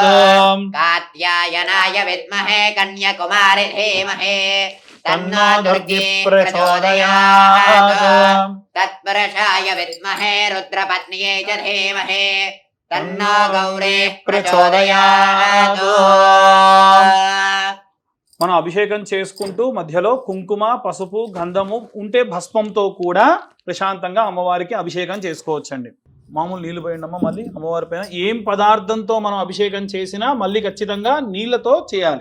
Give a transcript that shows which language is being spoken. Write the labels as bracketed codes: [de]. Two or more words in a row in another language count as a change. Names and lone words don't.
[sa] कात्यायनाय विद्महे कन्याकुमारि धीमहि तन्नो दुर्गे प्रचोदयात् तत्पुरुषाय विद्महे रुद्रपत्न्यै च धीमहि तन्नो गौरी ప్రచోదయాత్. [te] మనం అభిషేకం చేసుకుంటూ మధ్యలో కుంకుమ పసుపు గంధము ఉంటే భస్మంతో కూడా ప్రశాంతంగా అమ్మవారికి అభిషేకం చేసుకోవచ్చండి. మామూలు నీళ్లు పోయిండమ్మా మళ్ళీ అమ్మవారి పైన ఏం పదార్థంతో మనం అభిషేకం చేసినా మళ్ళీ ఖచ్చితంగా నీళ్లతో చేయాలి.